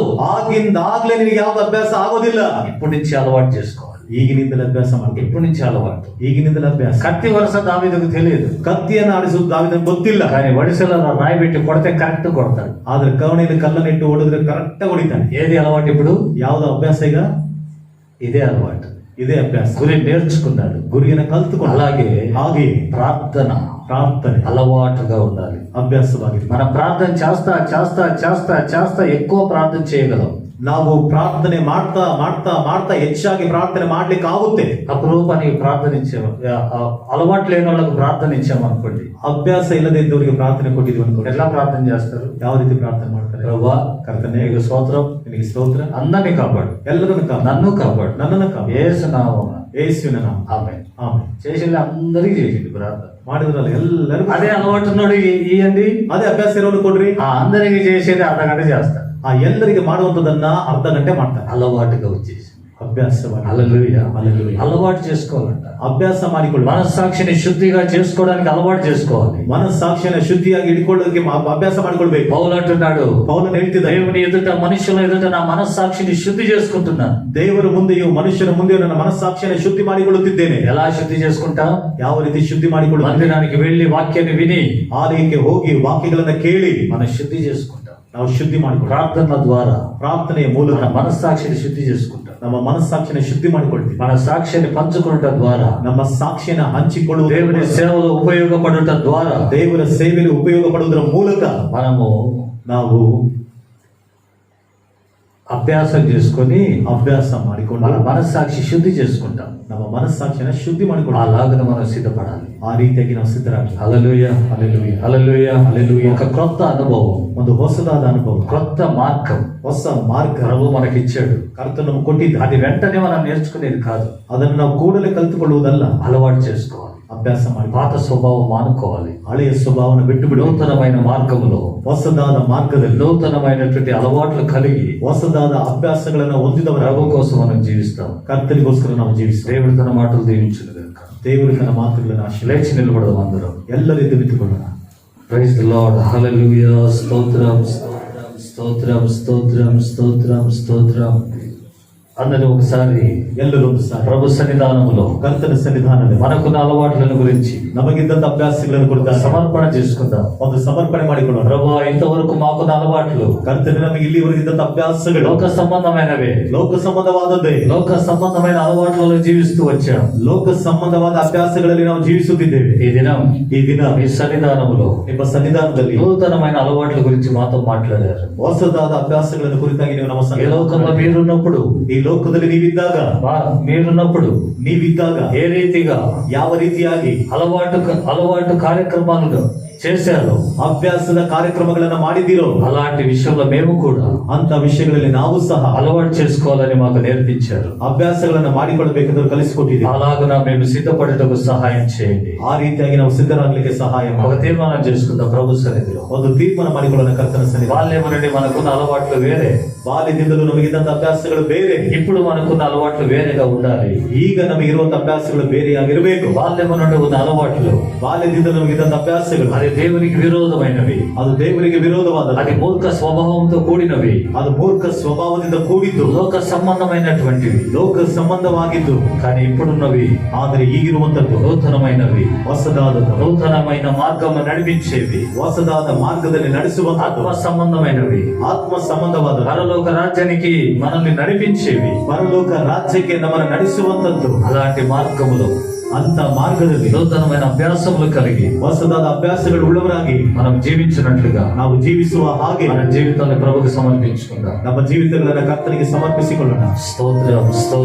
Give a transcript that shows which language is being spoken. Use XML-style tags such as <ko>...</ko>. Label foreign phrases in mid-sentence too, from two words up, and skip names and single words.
<kn>ಆಗಿಂದಾಗ್ಲೇ ನಿನಗೆ ಯಾವ್ದು ಅಭ್ಯಾಸ ಆಗೋದಿಲ್ಲ.</kn> <te>ఇప్పటి నుంచి అలవాటు చేసుకోవాలి.</te> <kn>ಈಗಿನಿಂದಲೇ ಅಭ್ಯಾಸ ಮಾಡ್ಬೇಕು.</kn> <te>ఇప్పటి నుంచి అలవాటు.</te> <kn>ಈಗಿನಿಂದಲೇ ಅಭ್ಯಾಸ.</kn> <te>కత్తి వరుస దావీదుకు తెలియదు,</te> <kn>ಕತ್ತಿಯನ್ನು ಆಡಿಸುವುದು ದಾವೀದನಿಗೆ ಗೊತ್ತಿಲ್ಲ.</kn> <te>కానీ వడిసెల రాయి పెట్టి కొడితే కరెక్ట్ కొడతాడు.</te> <kn>ಆದ್ರೆ ಕವಣೆಯಲ್ಲಿ ಕಲ್ಲನ್ನು ಇಟ್ಟು ಹೊಡೆದ್ರೆ ಕರೆಕ್ಟ್ ಹೊಡಿತಾನೆ.</kn> <te>ఏది అలవాటు ఇప్పుడు?</te> <kn>ಯಾವ್ದು ಅಭ್ಯಾಸ ಈಗ?</kn> <te>ఇదే అలవాటు.</te> <kn>ಇದೇ ಅಭ್ಯಾಸ.</kn> <te>గురి నేర్చుకున్నాడు,</te> <kn>ಗುರಿಯನ್ನು ಕಲ್ತುಕೊಂಡು</kn> <te>అలాగే</te> <kn>ಹಾಗೆ</kn> <te>ప్రార్థన</te> <kn>ಪ್ರಾರ್ಥನೆ</kn> <te>అలవాటుగా ఉండాలి.</te> <kn>ಅಭ್ಯಾಸವಾಗಿದೆ.</kn> <te>మనం ప్రార్థన చేస్తా చేస్తా చేస్తా చేస్తా ఎక్కువ ప్రార్థన చేయగలం.</te> <kn>ನಾವು ಪ್ರಾರ್ಥನೆ ಮಾಡ್ತಾ ಮಾಡ್ತಾ ಮಾಡ್ತಾ ಹೆಚ್ಚಾಗಿ ಪ್ರಾರ್ಥನೆ ಮಾಡ್ಲಿಕ್ಕೆ ಆಗುತ್ತೆ.</kn> <te>అపురూపానికి ప్రార్థనించాము, అలవాటు లేని వాళ్ళకు ప్రార్థనించాము అనుకోండి.</te> <kn>ಅಭ್ಯಾಸ ಇಲ್ಲದೆ ಇದ್ದವರಿಗೆ ಪ್ರಾರ್ಥನೆ ಕೊಟ್ಟಿದ್ವಿ ಅನ್ಕೊಂಡು</kn> <te>ఎట్లా ప్రార్థన చేస్తారు?</te> <kn>ಯಾವ ರೀತಿ ಪ್ರಾರ್ಥನೆ ಮಾಡ್ತಾರೆ?</kn> <te>ప్రభువా</te> <kn>ಕರ್ತನೇ,</kn> <te>నీకు స్తోత్రం,</te> <kn>ನಿನಗೆ ಸ್ತೋತ್ರ,</kn> <te>అందరినీ కాపాడు,</te> <kn>ಎಲ್ಲರನ್ನು ಕಾಪಾಡು,</kn> <te>నన్ను కాపాడు,</te> <kn>ನನ್ನನ್ನು ಕಾಪಾಡು,</kn> <te>యేసు నామమున</te> <kn>ಯೇಸುವಿನ ನಾಮ.</kn> <te>ఆమేన్.</te> <kn>ಆಮೆನ್.</kn> <te>చేసింది అందరికీ చేసింది ప్రార్థన.</te> <kn>ಮಾಡಿದ್ರಲ್ಲ ಎಲ್ಲರಿಗೂ.</kn> <te>అదే అలవాటు ఉన్నోడు ఇయ్యండి,</te> <kn>ಅದೇ ಅಭ್ಯಾಸ ಇರೋರು ಕೊಡ್ರಿ.</kn> <te>ఆ అందరికీ చేసేది అర్ధగంట చేస్తారు.</te> <kn>ಆ ಎಲ್ಲರಿಗೆ ಮಾಡುವಂತದನ್ನ ಅರ್ಧ ಗಂಟೆ ಮಾಡ್ತಾರೆ.</kn> <te>అలవాటుగా వచ్చేసి</te> <kn>ಅಭ್ಯಾಸವಾಗಿ.</kn> <te>హల్లెలూయా, హల్లెలూయా. అలవాటు చేసుకోవాలంట.</te> <kn>ಅಭ್ಯಾಸ ಮಾಡಿಕೊಳ್ಳಿ.</kn> <te>మనస్సాక్షిని శుద్ధిగా చేసుకోవడానికి అలవాటు చేసుకోవాలి.</te> <kn>ಮನಸ್ಸಾಕ್ಷಿಯನ್ನು ಶುದ್ಧಿಯಾಗಿ ಇಟ್ಕೊಳ್ಳೋದಕ್ಕೆ ಅಭ್ಯಾಸ ಮಾಡಿಕೊಳ್ಬೇಕು.</kn> <te>పౌలు అంటున్నాడు,</te> <kn>ಪೌಲನು ಹೇಳ್ತಿದ್ದ,</kn> <te>దేవుని ఎదుట మనుషుల ఎదుట నా మనస్సాక్షిని శుద్ధి చేసుకుంటున్నాను.</te> <kn>ದೇವರ ಮುಂದೆಯೂ ಮನುಷ್ಯನ ಮುಂದೆಯೂ ನನ್ನ ಮನಸ್ಸಾಕ್ಷಿಯನ್ನು ಶುದ್ಧಿ ಮಾಡಿಕೊಳ್ಳುತ್ತಿದ್ದೇನೆ.</kn> <te>ఎలా శుద్ధి చేసుకుంటాం?</te> <kn>ಯಾವ ರೀತಿ ಶುದ್ಧಿ ಮಾಡಿಕೊಳ್ಳುತ್ತೇನೆ?</kn> <te>మందిరానికి వెళ్ళి వాక్యాన్ని విని</te> <kn>ಆಲಯಕ್ಕೆ ಹೋಗಿ ವಾಕ್ಯಗಳನ್ನ ಕೇಳಿ</kn> <te>మనం శుద్ధి చేసుకుంటాం.</te> <kn>ನಾವು ಶುದ್ಧಿ ಮಾಡಿಕೊಳ್ಳ.</kn> <te>ప్రార్థన ద్వారా</te> <kn>ಪ್ರಾರ್ಥನೆಯ ಮೂಲಕ</kn> <te>మన మనస్సాక్షిని శుద్ధి చేసుకుంటాం.</te> <kn>ನಮ್ಮ ಮನಸ್ಸಾಕ್ಷಿಯನ್ನು ಶುದ್ಧಿ ಮಾಡಿಕೊಳ್ತೀವಿ.</kn> <te>మన సాక్ష్యాన్ని పంచుకున్నట ద్వారా,</te> <kn>ನಮ್ಮ ಸಾಕ್ಷಿಯನ್ನು ಹಂಚಿಕೊಳ್ಳುವ</kn> <te>దేవుని సేవలో ఉపయోగపడుట ద్వారా,</te> <kn>ದೇವರ ಸೇವೆಯಲ್ಲಿ ಉಪಯೋಗ ಪಡುವುದರ ಮೂಲಕ</kn> <te>మనము</te> <kn>ನಾವು</kn> <te>అభ్యాసం చేసుకొని</te> <kn>ಅಭ್ಯಾಸ ಮಾಡಿಕೊಂಡು</kn> <te>మన మనస్సాక్షి శుద్ధి చేసుకుంటాం.</te> <kn>ನಮ್ಮ ಮನಸ್ಸಾಕ್ಷಿಯನ್ನು ಶುದ್ಧಿ ಮಾಡಿಕೊಂಡು</kn> <te>అలాగనే మనం సిద్ధపడాలి.</te> <kn>ಆ ರೀತಿಯಾಗಿ ನಾವು ಸಿದ್ಧರಾಗಲಿ.</kn> <te>హల్లెలూయా, హల్లెలూయా, హల్లెలూయా, హల్లెలూయా. ఒక క్రొత్త అనుభవం,</te> <kn>ಒಂದು ಹೊಸದಾದ ಅನುಭವ,</kn> <te>క్రొత్త మార్గం</te> <kn>ಹೊಸ ಮಾರ್ಗ</kn> <te>ప్రభు మనకిచ్చాడు.</te> <kn>ಕರ್ತನು ನಮಗೆ ಕೊಟ್ಟಿದ್ದ.</kn> <te>అది వెంటనే మనం నేర్చుకునేది కాదు,</te> <kn>ಅದನ್ನು ನಾವು ಕೂಡಲೇ ಕಲ್ತುಕೊಳ್ಳುವುದಲ್ಲ,</kn> <te>అలవాటు చేసుకోవాలి.</te> <kn>ಅಭ್ಯಾಸ ಮಾಡಿ</kn> <te>పాత స్వభావం మానుకోవాలి.</te> <kn>ಹಳೆಯ ಸ್ವಭಾವವನ್ನು ಬಿಟ್ಟು ಬಿಡು.</kn> <te>నూతనమైన మార్గంలో</te> <kn>ಹೊಸದಾದ ಮಾರ್ಗದಲ್ಲಿ</kn> <te>నూతనమైనటువంటి అలవాట్లు కలిగి</te> <kn>ಹೊಸದಾದ ಅಭ್ಯಾಸಗಳನ್ನು ಹೊಂದಿದವರ</kn> <te>ప్రభు కోసం మనం జీవిస్తాం.</te> <kn>ಕರ್ತನಿಗೋಸ್ಕರ ನಾವು ಜೀವಿಸ್ತೇವೆ.</kn> <te>దేవుడు తన మాటలు దీవించును గాక.</te> <kn>ದೇವರು ತನ್ನ ಮಾತುಗಳನ್ನು ಆಶೀರ್ವದಿಸಲಿ.</kn> <te>లేచి నిలబడదాం అందరం.</te> <kn>ಎಲ್ಲರೂ ಎದ್ದು ನಿಂತುಕೊಳ್ಳೋಣ.</kn> <en>Praise the Lord.</en> <te>హల్లెలూయా. స్తోత్రం, స్తోత్రం, స్తోత్రం, స్తోత్రం, స్తోత్రం, స్తోత్రం. అందరూ ఒకసారి</te> <kn>ಎಲ್ಲರೂ ಒಂದು ಸಾರಿ</kn> <te>ప్రభు సన్నిధానములో</te> <kn>ಕರ್ತನ ಸನ್ನಿಧಾನದಲ್ಲಿ</kn> <te>మనకున్న అలవాట్లను గురించి</te> <kn>ನಮಗಿದ್ದಂತ ಅಭ್ಯಾಸಗಳನ್ನು ಕುರಿತು</kn> <te>సమర్పణ చేసుకుందాం.</te> <kn>ಒಂದು ಸಮರ್ಪಣೆ ಮಾಡಿಕೊಳ್ಳೋಣ.</kn> <te>ప్రభు ఇంతవరకు మాకున్న అలవాట్లు</te> <kn>ಕರ್ತನೆ ನಮಗೆ ಇಲ್ಲಿವರೆಗೆ ಇದ್ದಂತ ಅಭ್ಯಾಸಗಳು</kn> <te>లోక సంబంధమైనవే,</te> <kn>ಲೋಕ ಸಂಬಂಧವಾದದ್ದೇ.</kn> <te>లోక సంబంధమైన అలవాట్లలో జీవిస్తూ వచ్చాం.</te> <kn>ಲೋಕ ಸಂಬಂಧವಾದ ಅಭ್ಯಾಸಗಳಲ್ಲಿ ನಾವು ಜೀವಿಸುತ್ತಿದ್ದೇವೆ.</kn> <te>ఈ దినం</te> <kn>ಈ ದಿನ</kn> <te>మీ సన్నిధానములో</te> <kn>ನಿಮ್ಮ ಸನ್ನಿಧಾನದಲ್ಲಿ</kn> <te>నూతనమైన అలవాట్ల గురించి మాతో మాట్లాడారు.</te> <kn>ಹೊಸದಾದ ಅಭ್ಯಾಸಗಳನ್ನು ಕುರಿತಾಗಿ ನೀವು ನಮ್ಮ</kn> <te>ఈ లోకంలో మీరున్నప్పుడు,</te> <kn>ಈ ಲೋಕದಲ್ಲಿ ನೀವಿದ್ದಾಗ</kn> <te>మీరున్నప్పుడు ఏ రీతిగా</te> <kn>ಯಾವ ರೀತಿಯಾಗಿ</kn> <te>అలవాటు కార్యక్రమాలను చేశారు,</te> <kn>ಅಭ್ಯಾಸದ ಕಾರ್ಯಕ್ರಮಗಳನ್ನ ಮಾಡಿದ್ದೀರೋ</kn> <te>అలాంటి విషయంలో మేము కూడా</te> <kn>ಅಂತ ವಿಷಯಗಳಲ್ಲಿ ನಾವು ಸಹ</kn> <te>అలవాటు చేసుకోవాలని మాకు నేర్పించారు.</te> <kn>ಅಭ್ಯಾಸಗಳನ್ನ ಮಾಡಿಕೊಳ್ಳಬೇಕೆಂದು ಕಲಿಸಿಕೊಟ್ಟಿದ್ದೀವಿ.</kn> <te>అలాగున మేము సిద్ధపడటకు సహాయం చేయండి.</te> <kn>ಆ ರೀತಿಯಾಗಿ ನಾವು ಸಿದ್ಧರಾಗಲಿಕ್ಕೆ ಸಹಾಯ</kn> <te>ఒక</te> <kn>ಮಾಡಿ</kn> <te>తీర్మానం చేసుకుందాం ప్రభు సన్నిధిలో.</te> <kn>ಒಂದು ತೀರ್ಮಾನ ಮಾಡಿಕೊಳ್ಳೋಣ. ಕರ್ತನ ಸನ್ನಿಧಾನ.</kn> <te>బాల్యం నుండి మనకున్న అలవాట్లు వేరే,</te> <kn>ಬಾಲ್ಯದಿಂದಲೂ ನಮಗಿದ್ದಂತ ಅಭ್ಯಾಸಗಳು ಬೇರೆ,</kn> <te>ఇప్పుడు మనకున్న అలవాట్లు వేరేగా ఉండాలి.</te> <kn>ಈಗ ನಮಗಿರುವಂತ ಅಭ್ಯಾಸಗಳು ಬೇರೆಯಾಗಿರಬೇಕು.</kn> <te>బాల్యం నుండి ఉన్న అలవాట్లు</te> <kn>ಬಾಲ್ಯದಿಂದ ನಮಗಿದ್ದಂತ ಅಭ್ಯಾಸಗಳು</kn> <te>అది దేవునికి విరోధమైనవి,</te> <kn>ಅದು ದೇವರಿಗೆ ವಿರೋಧವಾದ,</kn> <te>అది మూర్ఖ స్వభావంతో కూడినవి,</te> <kn>ಅದು ಮೂರ್ಖ ಸ್ವಭಾವದಿಂದ ಕೂಡಿದ್ದು,</kn> <te>లోక సంబంధమైనటువంటివి.</te> <kn>ಲೋಕ ಸಂಬಂಧವಾಗಿದ್ದು.</kn> <te>కానీ ఇప్పుడున్నవి</te> <kn>ಆದರೆ ಈಗಿರುವಂತದ್ದು</kn> <te>నూతనమైనవి,</te> <kn>ಹೊಸದಾದದ್ದು,</kn> <te>నూతనమైన మార్గం నడిపించేవి,</te> <kn>ಹೊಸದಾದ ಮಾರ್ಗದಲ್ಲಿ ನಡೆಸುವಂತದ್ದು,</kn> <te>ఆత్మ సంబంధమైనవి,</te> <kn>ಆತ್ಮ ಸಂಬಂಧವಾದ,</kn> <te>పరలోక రాజ్యానికి మనల్ని నడిపించేవి.</te> <kn>ಪರಲೋಕ ರಾಜ್ಯಕ್ಕೆ ನಮ್ಮನ್ನು ನಡೆಸುವಂತದ್ದು.</kn> <te>అలాంటి మార్గములో</te> <kn>ಅಂತ ಮಾರ್ಗದಲ್ಲಿ</kn> <te>నూతనమైన అభ్యాసములు కలిగి</te> <kn>ಹೊಸದಾದ ಅಭ್ಯಾಸಗಳು ಉಳ್ಳವರಾಗಿ</kn> <te>మనం జీవించినట్లుగా</te> <kn>ನಾವು ಜೀವಿಸುವ ಹಾಗೆ</kn> <te>మన జీవితాన్ని ప్రభువుకు సమర్పించుకుందాం.</te> <kn>ನಮ್ಮ ಜೀವಿತಗಳನ್ನು ಕರ್ತನಿಗೆ ಸಮರ್ಪಿಸಿಕೊಳ್ಳೋಣ.</kn> <te>స్తోత్రం, స్తోత్రం.</te>